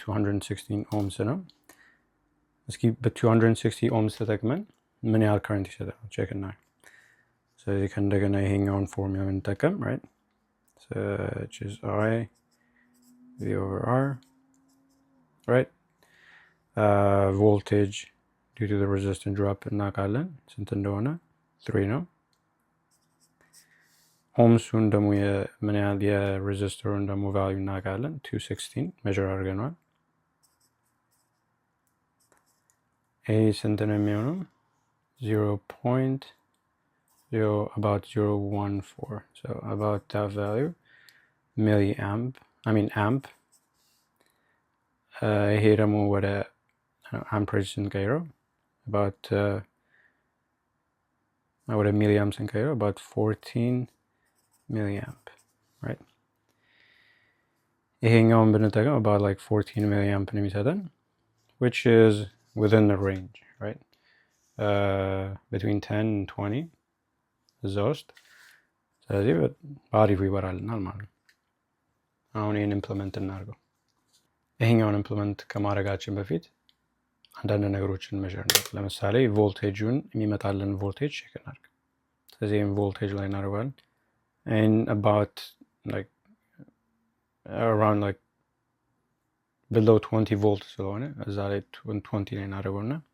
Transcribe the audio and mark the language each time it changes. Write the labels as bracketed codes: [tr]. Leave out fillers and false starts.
[am] 216 ohms ነው። እስኪ በ260 ohms ተጠቅመን ምን ያህል ከረንት ይሰጣል ቼክ እናድርግ። ስለዚህ ከእንደገና ይሄኛውን ፎርሙላ እንጠቀም [en] right so which is I V over R right voltage due to the resistance drop [am] እናውቃለን ስንት እንደሆነ 3 ነው። ኦምሱን ደግሞ ምን ያህል የሬዚስተሩን ደግሞ ቫልዩ እናውቃለን 216 ሜዥር አድርገናል። ይሄ ስንት ነው የሚሆነው? [en] 0.0 about 0.14 so about that value [am] milliamp amp ይሄ ደግሞ ወደ አምፕሬጅ ስንቀይረው about ወደ ሚሊአምፕ ስንቀይረው about 14 milliamp, right? ይሄኛውን ብንጠቀም about like 14 milliamp ነው የሚሰጠን, [en] which is within the range, right? Between 10 and 20 [am] እዛ ውስጥ። ስለዚህ በአሪፉ ይበራልናል ማለት ነው። አሁን ይህን ኢምፕሊመንት እናድርገው። ይሄኛውን ኢምፕሊመንት ከማድረጋችን በፊት አንዳንድ ነገሮችን መጀር ነው። ለምሳሌ ቮልቴጁን የሚመጣልን ቮልቴጅ ቼክ እናድርግ። ስለዚህ ይህን ቮልቴጅ ላይ እናደርጋለን [en] and about like around like below 20 volt [am] ስለሆነ እዛ ላይ 20 ላይ እናደርገውና